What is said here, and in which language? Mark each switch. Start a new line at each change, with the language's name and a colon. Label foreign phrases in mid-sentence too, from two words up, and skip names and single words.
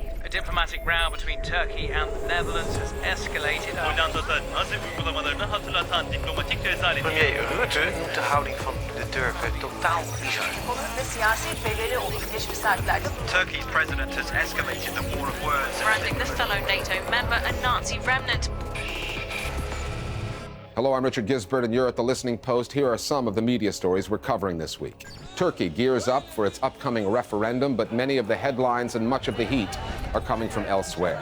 English: diplomatic row between Turkey and the Netherlands has escalated.
Turkish: Hollanda'da Nazi uygulamalarını hatırlatan diplomatik rezalet.
Dutch: Premier Rutte noemt de houding van de Turken totaal bizar.
English: Turkey's president has escalated the war of words. Branding the fellow NATO member a Nazi remnant. Hello, I'm Richard Gisbert, and you're at The Listening Post. Here are some of the media stories we're covering this week. Turkey gears up for its upcoming referendum, but many of the headlines and much of the heat are coming from elsewhere.